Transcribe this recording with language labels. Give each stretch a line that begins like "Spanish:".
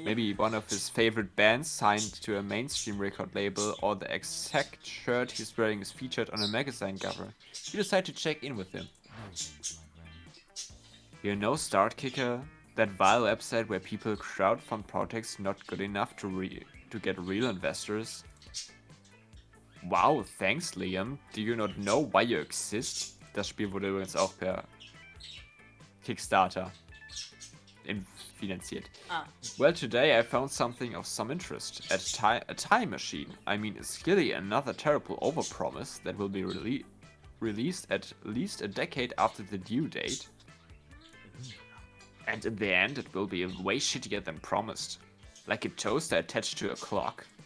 English: Maybe one of his favorite bands signed to a mainstream record label, or the exact shirt he's wearing is featured on a magazine cover. You decide to check in with him. You know Start Kicker? That vile website where people crowdfund projects not good enough to get real investors? Wow, thanks Liam. Do you not know why you exist?
German: Das Spiel wurde übrigens auch per Kickstarter finanziert. Ah.
English: Well, today I found something of some interest. A time machine. I mean, it's clearly another terrible overpromise that will be released at least a decade after the due date. And in the end, it will be way shittier than promised. Like a toaster attached to a clock.